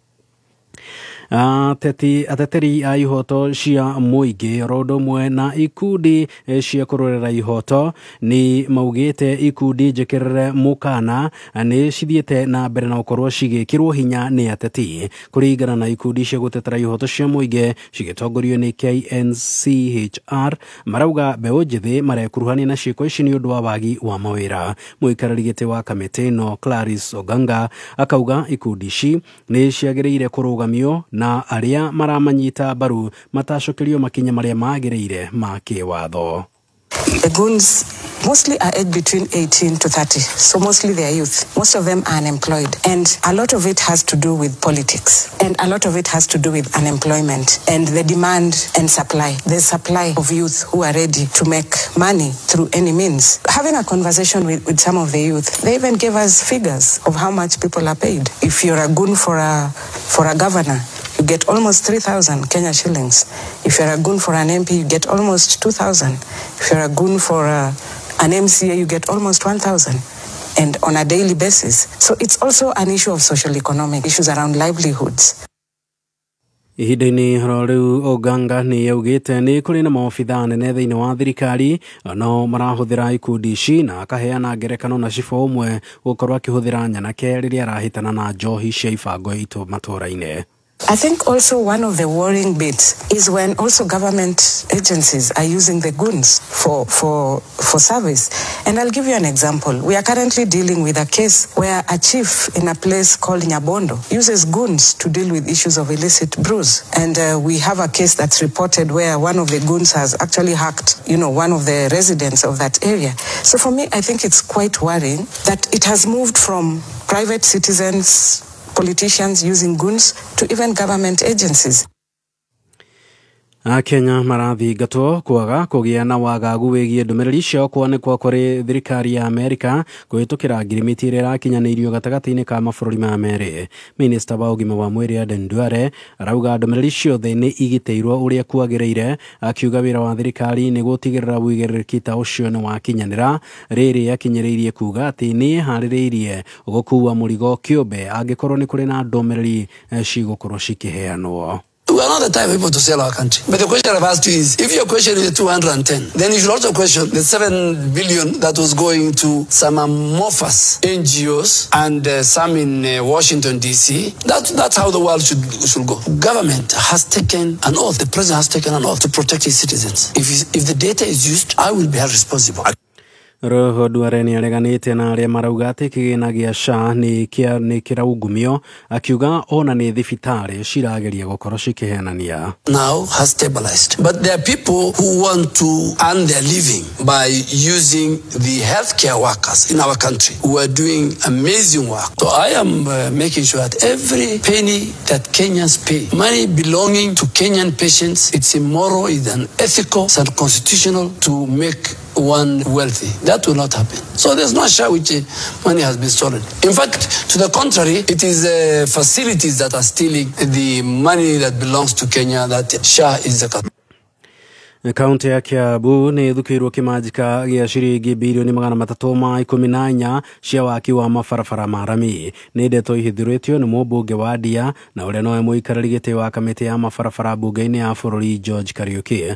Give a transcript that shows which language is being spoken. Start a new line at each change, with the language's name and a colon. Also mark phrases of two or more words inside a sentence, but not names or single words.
Kikuyu: Ateteri a ihoto cia mũingĩ rodo mwe na ikundi cia kũrorera ihoto ni maugĩte ikundi njĩkĩrĩre mũkana nĩ cithiĩte na mbere na gũkorwo cigĩkĩrwo hinya nĩ ateti kũringana na ikundi cia gũtetera ihoto cia mũingĩ cigĩtongorio nĩ KNCHR marauga mbeũ njĩthĩ marekuruhania na ciĩko ici nĩ ũndũ wa wagi wa mawĩra. Mũikarĩri gĩtĩ wa kamĩtĩ ĩno Clarice Oganga akauga ikundi ici nĩ ciagĩrĩire kũrũgamio na aria maramanyita baru matacokerio makinya maria magĩrĩire ma kĩwatho.
English: The goons mostly are aged between 18 to 30. So mostly they are youth. Most of them are unemployed. And a lot of it has to do with politics. And a lot of it has to do with unemployment and the demand and supply. The supply of youth who are ready to make money through any means. Having a conversation with some of the youth, they even gave us figures of how much people are paid. If you're a goon for a governor, you get almost 3,000 Kenya shillings. If you're a goon for an MP, you get almost 2,000. If you're a goon for an MCA, you get almost 1,000. And on a daily basis. So it's also an issue of social economic issues around livelihoods.
Kikuyu: Ihinda-inĩ horo rĩu Oganga nĩ yaugĩte nĩ kũrĩ na maobitha nene thĩinĩ wa thirikari no marahũthĩra ikundi ici na akaheana ngerekano na cibũ ũmwe gũkorwo akĩhũthĩra nyanake rĩrĩa arahĩtana na njohi cia ibango itũ matũũra-inĩ.
English: I think also one of the worrying bits is when also government agencies are using the goons for service. And I'll give you an example. We are currently dealing with a case where a chief in a place called Nyabondo uses goons to deal with issues of illicit brews. And we have a case that's reported where one of the goons has actually hacked, one of the residents of that area. So for me, I think it's quite worrying that it has moved from private citizens, politicians using goons to even government agencies.
Kikuyu: Kenya marathingatwo kwaga kũgĩa na wagagu wĩgiĩ ndũmĩrĩri ciao kwanĩkwo kũrĩ thirikari ya Amerika kũhĩtũkĩra ngirimiti ĩrĩa ĩrakinyanĩirio gatagatĩ-inĩ ka mabũrũri ma merĩ. Minista wa ũgima wa mwĩrĩ Aden Duale arauga ndũmĩrĩri ciothe nĩ igĩtĩirwo ũrĩa kwagĩrĩire, akiuga wĩra wa thirikari nĩ gũtigĩrĩra wĩigĩrĩrĩki ta ũcio nĩ wakinyanĩra. Rĩrĩ akinyĩrĩirie kuga atĩ nĩ harĩrĩirie gũkuua mũrigo kĩũmbe angĩkorwo nĩ kũrĩ na ndũmĩrĩri cigũkorwo cikĩheanwo.
English: We are not the type of people to sell our country. But the question I've asked you is, if your question is the 210, then you should also question the 7 billion that was going to some amorphous NGOs and some in Washington, D.C. That's how the world should go. Government has taken an oath. The president has taken an oath to protect his citizens. If the data is used, I will be held responsible.
Kikuyu: Roho Duale nĩ areganĩte na arĩa marauga atĩ kĩgĩna gĩa SHA nĩ kĩraungumio, akiuga ona nĩ thibitarĩ cirageria gũkorwo cikĩhenania.
English: Now has stabilized. But there are people who want to earn their living by using the healthcare workers in our country who are doing amazing work. So I am making sure that every penny that Kenyans pay, money belonging to Kenyan patients, it's immoral, it's unethical, it's unconstitutional to make one wealthy. That will not happen. So there's no SHA which money has been stolen. In fact, to the contrary, it is facilities that are stealing the money that belongs to Kenya that SHA is the
Kikuyu: Kaunti ya Kiambu nĩ thukĩirwo kĩmanjĩka gĩa ciringi bilioni 314 cia waki wa mabarabara ma rami. Nĩ ndeto ihithurĩtio nĩ mũmbunge wa Ndia na ũrĩa nowe mũikarĩri gĩtĩ wa kamĩtĩ ya mabarabara mbunge-inĩ ya bũrũri George Kariuki.